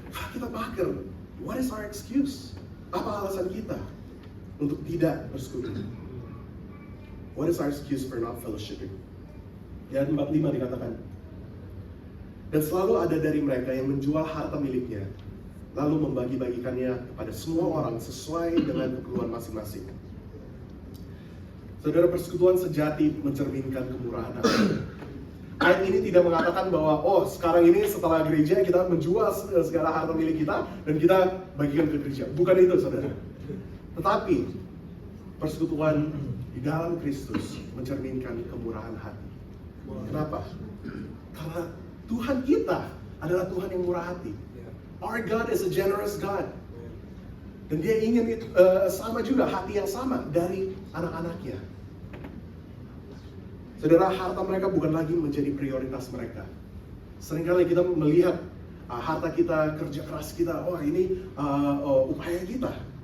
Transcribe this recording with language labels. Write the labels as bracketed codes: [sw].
[id] Kalau kita mager, [en] what is our excuse? [id] Apa alasan kita untuk tidak bersekutu? [en] What is our excuse for not fellowshipping? [id] Ya, 45 dikatakan. Dan selalu ada dari mereka yang menjual harta miliknya, lalu membagi-bagikannya kepada semua orang sesuai dengan keperluan masing-masing. Saudara, persekutuan sejati mencerminkan kemurahan hati. Ayat ini tidak mengatakan bahwa, oh sekarang ini setelah gereja kita menjual segala harta milik kita dan kita bagikan ke gereja. Bukan itu saudara. Tetapi persekutuan di dalam Kristus mencerminkan kemurahan hati. Kenapa? Karena Tuhan kita adalah Tuhan yang murah hati. [en] Our God is a generous God. [id] Dan dia ingin sama juga, hati yang sama dari anak-anaknya. Saudara, harta mereka bukan lagi menjadi prioritas mereka. Seringkali kita melihat harta kita, kerja keras kita, oh ini upaya kita.